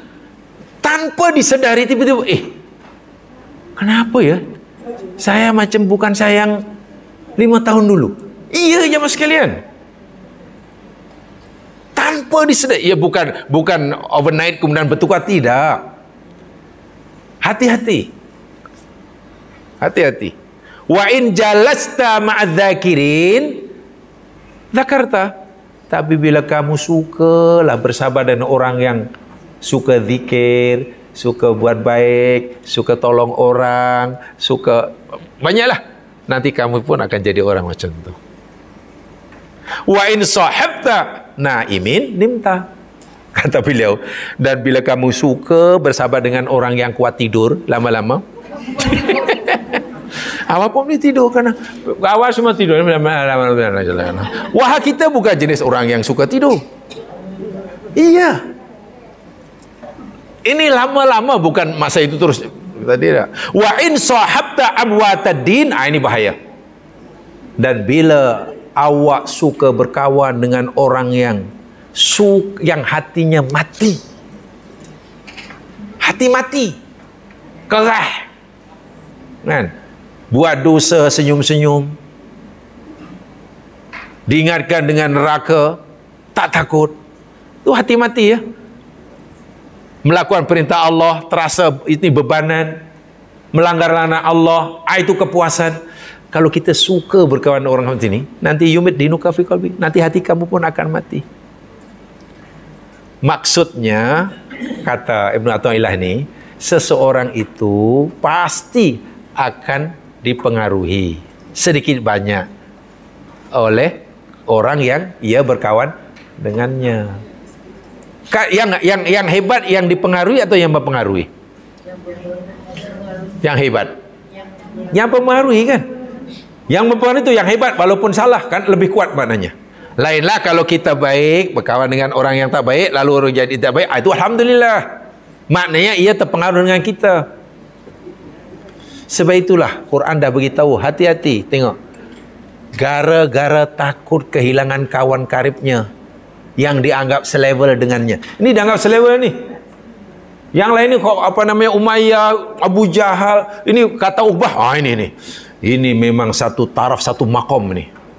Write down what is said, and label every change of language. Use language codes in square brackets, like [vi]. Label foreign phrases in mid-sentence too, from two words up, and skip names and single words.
[ms] Tanpa disedari tiba-tiba, kenapa ya? Saya macam bukan saya yang 5 tahun dulu. Iya je mas sekalian. Tanpa disedari. Ya bukan overnight kemudian bertukar, tidak. Hati-hati. [ar] وإن جلست مع الذاكرين ذكرت. [ms] Tapi bila kamu sukalah bersahabat dengan orang yang suka zikir, suka buat baik, suka tolong orang, suka banyaklah, nanti kamu pun akan jadi orang macam tu. [ar] وإن صاحبت نائمين نمت, [ms] kata beliau, dan bila kamu suka bersahabat dengan orang yang kuat tidur, lama-lama awak pun boleh tidur kerana awak semua tidur. Wah, kita bukan jenis orang yang suka tidur. Iya. Ini lama-lama, bukan masa itu terus. Tidak. [ar] وإن صاحبت أموات الدين, [ms] ini bahaya. Dan bila awak suka berkawan dengan orang yang hatinya mati. Hati mati. Kerah. Kan? Buat dosa senyum-senyum, diingatkan dengan neraka tak takut, itu hati mati ya. Melakukan perintah Allah terasa ini bebanan, melanggar larangan Allah, itu kepuasan. Kalau kita suka berkawan dengan orang seperti ini, nanti [ar] يميت دينك في قلبي, [ms] nanti hati kamu pun akan mati. Maksudnya, kata Ibnu Athaillah ini, seseorang itu pasti akan dipengaruhi sedikit banyak oleh orang yang ia berkawan dengannya. Yang hebat yang dipengaruhi atau yang mempengaruhi? Yang hebat. Yang mempengaruhi kan? Yang mempengaruhi itu yang hebat, walaupun salah kan lebih kuat maknanya. Lainlah kalau kita baik berkawan dengan orang yang tak baik lalu orang jadi tak baik, itu alhamdulillah. Maknanya ia terpengaruh dengan kita. Sebab itulah Quran dah beritahu, hati-hati, tengok. Gara-gara takut kehilangan kawan karibnya yang dianggap selevel dengannya. Ini dianggap selevel ni. Yang lain ni apa namanya, Umayyah, Abu Jahal, ini kata Ubah, ini. Ini memang satu taraf, satu makom ni.